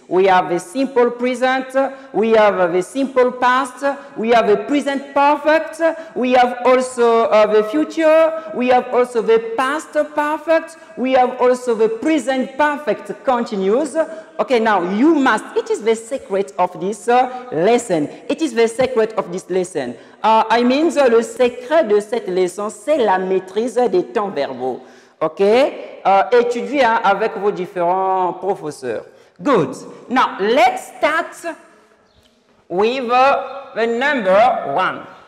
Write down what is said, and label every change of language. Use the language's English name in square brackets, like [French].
[English] We have the simple present, we have the simple past, we have the present perfect, we have also the future, we have also the past perfect, we have also the present perfect continuous. Okay, now you must, it is the secret of this lesson. It is the secret of this lesson. I mean, [French] le secret de cette leçon, c'est la maîtrise des temps verbaux. Ok? Étudiez avec vos différents professeurs. [English] Good. Now, let's start with the number 1.